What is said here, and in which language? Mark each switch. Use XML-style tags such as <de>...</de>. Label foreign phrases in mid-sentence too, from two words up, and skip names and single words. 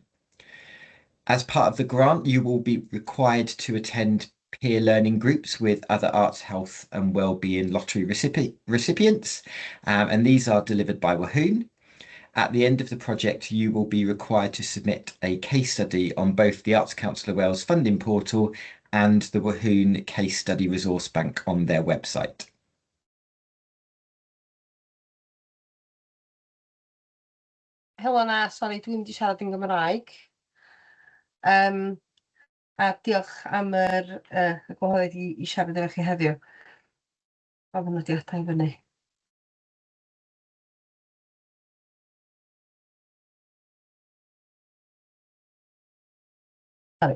<en>As part of the grant, you will be required to attend peer learning groups with other arts, health and wellbeing lottery recipients, and these are delivered by Wahoon. At the end of the project, you will be required to submit a case study on both the Arts Council of Wales funding portal and the Wahoon Case Study Resource Bank on their website.</en> <cy>Helo na, sori, dwi'n mynd i siarad yn Gymraeg. A diolch am yr gwahoddiad i siarad efo chi heddiw. O, fy nodiadau fyny. Sori.</cy>